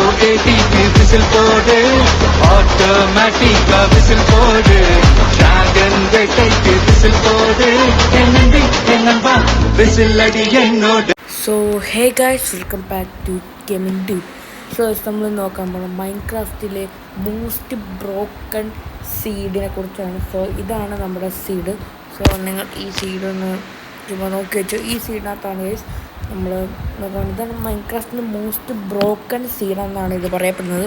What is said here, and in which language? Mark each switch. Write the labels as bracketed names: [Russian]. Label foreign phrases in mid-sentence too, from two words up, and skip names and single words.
[Tamil] ஸ்பாகேட்டிக்கு விசில் போடு, ஆட்டோமேட்டிக்கா விசில் போடு, டிராகன் வேட்டைக்கு விசில் போடு, என்னண்டி என்னம்பா விசில் அடி என்னோட. [English] So hey guys, welcome back to Gaming Dude. [Malayalam] സോ നമ്മൾ നോക്കാൻ പോകുന്നത് മൈൻക്രാഫ്റ്റിലെ [English] most broken [Malayalam] സീഡിനെ കുറിച്ചാണ്. സോ ഇതാണ് നമ്മുടെ സീഡ്. സോ നിങ്ങൾ ഈ സീഡ് ഒന്ന് ചുമ്മാ നോക്കി വെച്ചു. ഈ സീഡിനകത്താണ് ഗൈസ് നമ്മൾ നോക്കാൻ, ഇതാണ് മൈൻക്രാഫ്റ്റിൻ്റെ [English] most broken seed [Malayalam] എന്നാണ് ഇത് പറയപ്പെടുന്നത്.